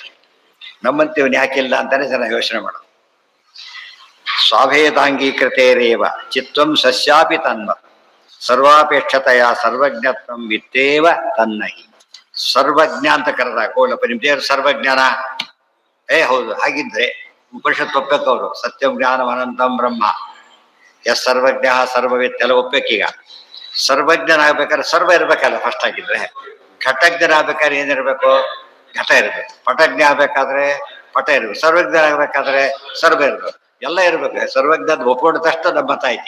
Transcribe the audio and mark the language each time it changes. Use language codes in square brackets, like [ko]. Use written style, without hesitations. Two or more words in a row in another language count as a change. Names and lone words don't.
[kn] ನಮ್ಮಂತೀವನ್ ಯಾಕಿಲ್ಲ ಅಂತಾನೆ ಜನ ಯೋಚನೆ ಮಾಡೋದು. [sa] ಸ್ವಾಭೇದಾಂಗೀಕೃತೇರೇವ ಚಿತ್ವಂ ಸಸ್ಯಾಪಿ ತನ್ಮ ಸರ್ವಾಪೇಕ್ಷತೆಯ ಸರ್ವಜ್ಞತ್ವಂ ವಿತ್ತೇವ ತನ್ನಹಿ. [kn] ಸರ್ವಜ್ಞ ಅಂತ ಕರೆದಾಗ, ಹೋಗ್ಲಪ್ಪ ನಿಮ್ ದೇವ್ರ ಸರ್ವಜ್ಞಾನ? ಹೌದು. ಹಾಗಿದ್ರೆ ಉಪನಿಷತ್ ಒಪ್ಪಬೇಕು ಅವರು. [sa] ಸತ್ಯಂ ಜ್ಞಾನಂ ಅನಂತಂ ಬ್ರಹ್ಮ ಎಸ್ ಸರ್ವಜ್ಞ ಸರ್ವವಿತ್ [kn] ಎಲ್ಲ ಒಪ್ಪಬೇಕೀಗ. ಸರ್ವಜ್ಞನಾಗ್ಬೇಕಾದ್ರೆ ಸರ್ವ ಇರ್ಬೇಕಲ್ಲ ಫಸ್ಟ್ ಆಗಿದ್ರೆ. ಘಟಜ್ಞನ ಆಗ್ಬೇಕಾದ್ರೆ ಏನಿರ್ಬೇಕು? ಘಟ ಇರ್ಬೇಕು. ಪಟಜ್ಞ ಆಗ್ಬೇಕಾದ್ರೆ ಪಟ ಇರ್ಬೇಕು. ಸರ್ವಜ್ಞ ಆಗ್ಬೇಕಾದ್ರೆ ಸರ್ವ ಇರ್ಬೇಕು. ಎಲ್ಲ ಇರ್ಬೇಕು. ಸರ್ವಜ್ಞದ ಒಪ್ಕೊಂಡ ತಕ್ಷಣ ನಮ್ಮ ಮತ ಐತಿ.